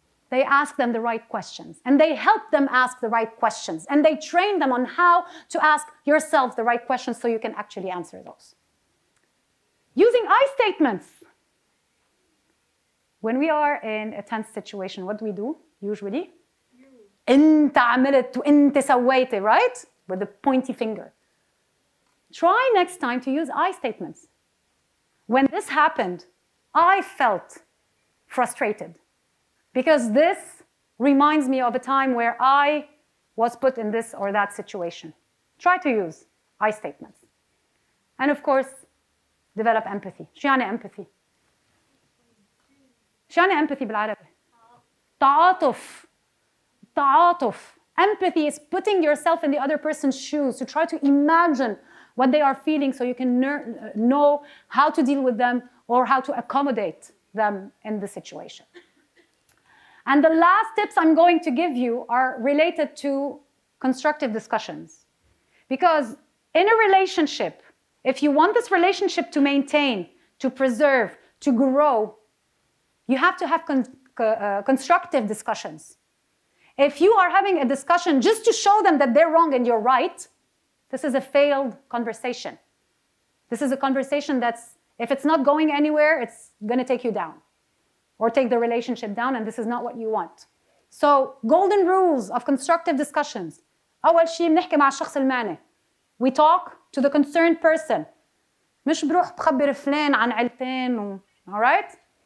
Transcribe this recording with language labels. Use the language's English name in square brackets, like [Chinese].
[English] They ask them the right questions, and they help them ask the right questions, and they train them on how to ask yourself the right questions so you can actually answer those. Using I statements. When we are in a tense situation, what do we do usually? [Arabic] أنت عملت وأنت سويت, right? [English] With the pointy finger. Try next time to use I statements. When this happened, I felt frustrated because this reminds me of a time where I was put in this or that situation. Try to use I statements. And of course, develop empathy. [Arabic] شو يعني empathy? شو يعني empathy بالعربي؟ تعاطف. تعاطف. [English] Empathy is putting yourself in the other person's shoes to try to imagine what they are feeling so you can know how to deal with them or how to accommodate them in the situation. And the last tips I'm going to give you are related to constructive discussions. Because in a relationship, if you want this relationship to maintain, to preserve, to grow, you have to have constructive discussions. If you are having a discussion just to show them that they're wrong and you're right, this is a failed conversation. This is a conversation that's, if it's not going anywhere, it's going to take you down or take the relationship down, and this is not what you want. So, golden rules of constructive discussions. [Arabic] أول شيء بنحكي مع الشخص المعني. [English] We talk to the concerned person. [Arabic] مش بروح بخبر فلان عن عيلتين all right?